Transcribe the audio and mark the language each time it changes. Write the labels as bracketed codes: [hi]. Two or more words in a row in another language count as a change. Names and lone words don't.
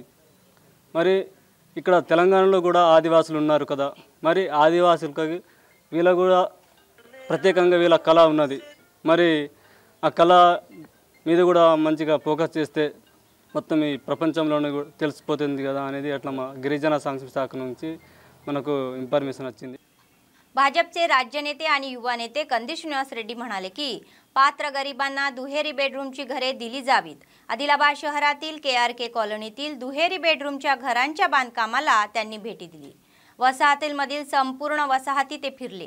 [te] మరి ఇక్కడ తెలంగాణలో కూడా ఆదివాసులు ఉన్నారు కదా, మరి ఆదివాసులకి వీళ్ళ కూడా ప్రత్యేకంగా వీళ్ళ కళ ఉన్నది. మరి ఆ కళ మీద కూడా మంచిగా ఫోకస్ చేస్తే మొత్తం ఈ ప్రపంచంలోనే తెలిసిపోతుంది కదా అనేది అట్లా మా గిరిజన సంక్షేమ శాఖ నుంచి మనకు इन्फॉर्मेशन వచ్చింది. [mr] भाजपचे राज्य नेते आणि युवा नेते कंदिश निवास रेड्डी म्हणाले की पात्र गरिबांना दुहेरी बेडरूमची घरे दिली जावीत. आदिलाबाद शहरातील KRK कॉलनीतील दुहेरी बेडरूमच्या घरांच्या बांधकामाला त्यांनी भेटी दिली. वसाहतीमधील संपूर्ण वसाहती ते फिरले.